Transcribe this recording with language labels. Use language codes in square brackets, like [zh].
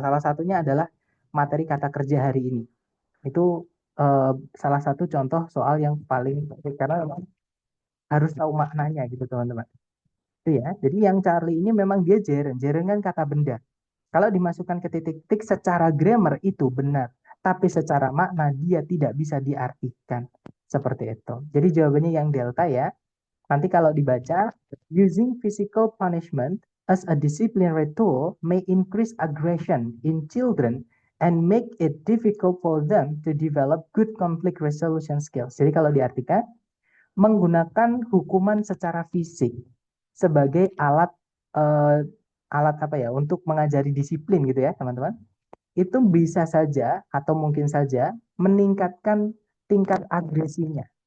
[id] Salah satunya adalah materi kata kerja hari ini. Itu eh, salah satu contoh soal yang paling penting karena memang harus tahu maknanya gitu, teman-teman. Itu ya. Jadi yang Charlie ini memang dia jeren. Jeren kan kata benda. Kalau dimasukkan ke titik-titik secara grammar itu benar, tapi secara makna dia tidak bisa diartikan seperti itu. Jadi jawabannya yang delta ya. Nanti kalau dibaca, [en] using physical punishment as a disciplinary tool may increase aggression in children and make it difficult for them to develop good conflict resolution skills. [id] Jadi kalau diartikan, menggunakan hukuman secara fisik sebagai alat eh, alat apa ya untuk mengajari disiplin gitu ya teman-teman, itu bisa saja atau mungkin saja meningkatkan tingkat agresinya